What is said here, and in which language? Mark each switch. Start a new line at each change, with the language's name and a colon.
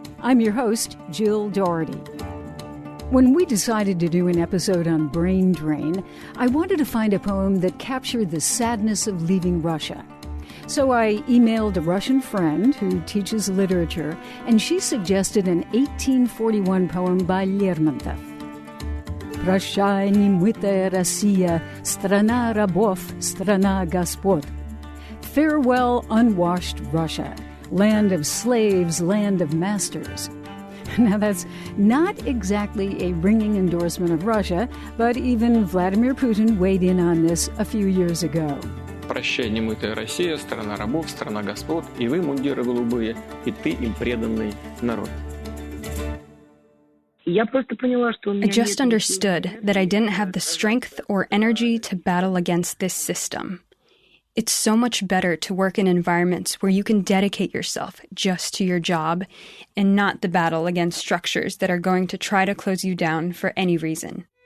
English: I'm your host, Jill Dougherty. When we decided to do an episode on brain drain, I wanted to find a poem that captured the sadness of leaving Russia. So I emailed a Russian friend who teaches literature, and she suggested an 1841 poem by Lermontov.
Russian: «Прощай, немытая Россия, страна рабов, страна господ».
English: Farewell, unwashed Russia, land of slaves, land of masters. Now, that's not exactly a ringing endorsement of Russia, but even Vladimir Putin weighed in on this a few years ago.
Russian: «Прощай, немытая Россия, страна рабов, страна господ, и вы, мундиры голубые, и ты, им преданный народ».
English: I just understood that I didn't have the strength or energy to battle against this system. It's so much better to work in environments where you can dedicate yourself just to your job and not the battle against structures that are going to try to close you down for any reason.